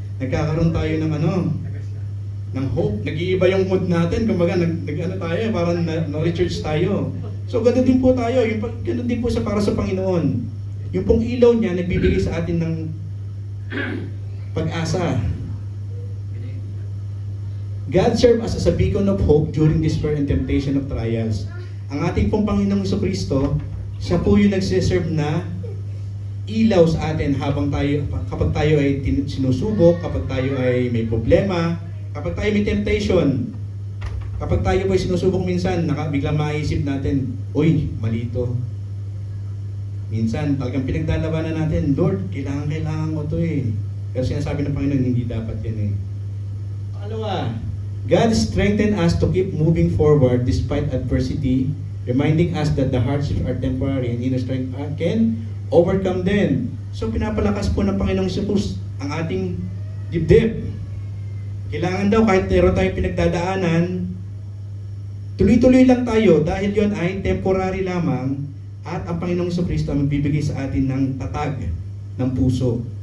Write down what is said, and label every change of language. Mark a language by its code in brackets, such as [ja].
[tl] Nagkakaroon tayo ng ng hope. Nag-iiba yung mood natin. Kumbaga, tayo, parang na-recharge tayo. So, ganoon din po tayo. Ganoon din po para sa Panginoon. Yung pong ilaw niya, nagbibigay sa atin ng pag-asa. [en] God served us as a beacon of hope during despair and temptation of trials. [tl] Ang ating pong Panginoong Jesucristo, siya po yung nagsiserve na ilaw sa atin kapag tayo ay sinusubok, kapag tayo ay may problema, kapag tayo may temptation, kapag tayo po ay sinusubok minsan, biglang maisip natin, uy, malito. Minsan, talagang pinagdalabanan natin, Lord, kailangan mo to eh. Pero sinasabi ng Panginoon, hindi dapat yan eh. [en] Pangalawa, God strengthened us to keep moving forward despite adversity, reminding us that the hardships are temporary and inner strength can overcome them. [tl] So pinapalakas po ng Panginoong Jesus ang ating dibdib. Kailangan daw kahit meron tayong pinagdadaanan, tuloy-tuloy lang tayo dahil yon ay temporary lamang at ang Panginoong Jesucristo ang magbibigay sa atin ng tatag ng puso.